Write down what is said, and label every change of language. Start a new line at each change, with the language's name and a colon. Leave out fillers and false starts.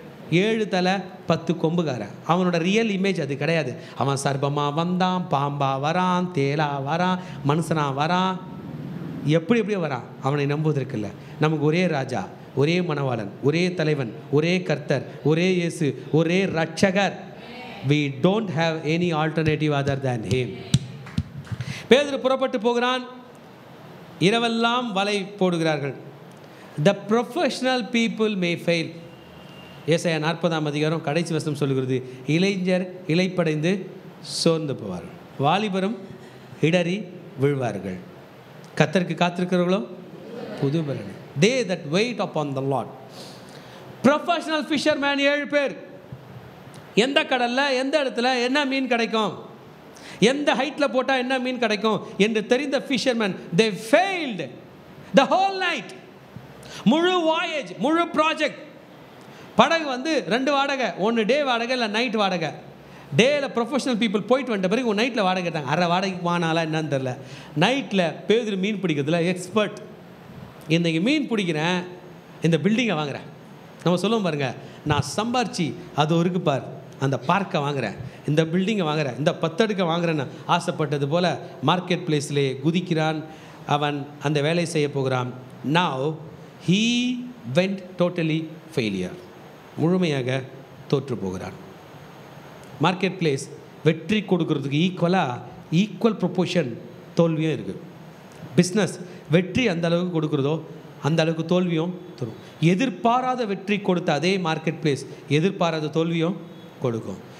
Tamil: 7 தலை 10 கொம்புக்காரன். அவனோட real image அது கிடையாது. அவன் சர்பமாக வந்தான், பாம்பா வரான், தேலா வரான், மனுஷனா வரான், எப்படியோ வரான். அவனை நம்புவதற்கு இல்லை. நமக்கு ஒரே ராஜா, ஒரே மணவாளன், ஒரே தலைவன், ஒரே கர்த்தர், ஒரே இயேசு, ஒரே ரட்சகர்.
English: We don't have any alternative other than him.
Tamil: பேதுரு புறப்பட்டு போகிறான். இரவெல்லாம் வலை போடுகிறார்கள்.
English: The professional people may fail.
Tamil: ஏசாயா 40ஆம் அதிகாரம் கடைசி வசனம் சொல்லுகிறது, இளைஞர் இளைப்படைந்து சோர்ந்து போவார்கள், வாலிபரும் இடறி விழுவார்கள், கர்த்தருக்கு காத்திருக்கிறவர்களோ புது பலன்.
English: They that wait upon the Lord. Professional fisherman 7 பேர்.
Tamil: எந்த கடலில் எந்த இடத்துல என்ன மீன் கிடைக்கும், எந்த ஹைட்டில் போட்டால் என்ன மீன் கிடைக்கும் என்று தெரிந்த fisherman,
English: they failed the whole night.
Tamil: முழு வாயேஜ், முழு ப்ராஜெக்ட். படகு 2 வாடகை, ஒன்று டே வாடகை இல்லை நைட் வாடகை. டேயில் ப்ரொஃபஷனல் பீப்புள் போயிட்டு வந்துட்ட பிறகு நைட்டில் வாடகை கேட்டாங்க. அரை வாடகைக்கு வானாலா என்னன்னு தெரில. நைட்டில் பேதுரு மீன் பிடிக்கிறதுல எக்ஸ்பர்ட். இன்றைக்கி மீன் பிடிக்கிறேன், இந்த பில்டிங்கை வாங்குகிறேன். நம்ம சொல்லுவோம் பாருங்க, நான் சம்பாரிச்சு அது இருக்கு பார், அந்த பார்க்கை வாங்குகிறேன், இந்த பில்டிங்கை வாங்குகிறேன், இந்த 10 அடுக்கை வாங்குறேன்னு ஆசைப்பட்டது போல் மார்க்கெட் பிளேஸ்லே குதிக்கிறான். அவன் அந்த வேலை செய்ய போகிறான்.
English: Now he went totally failure.
Tamil: முழுமையாக தோற்று போகிறான். மார்க்கெட் பிளேஸ் வெற்றி கொடுக்கறதுக்கு ஈக்குவல் ப்ரொப்போர்ஷன் தோல்வியும் இருக்குது. பிஸ்னஸ் வெற்றி அந்த அளவுக்கு கொடுக்குறதோ அந்த அளவுக்கு தோல்வியும் தரும். எதிர்பாராத வெற்றி கொடுத்த அதே மார்க்கெட் பிளேஸ் எதிர்பாராத தோல்வியும் கொடுக்கும்.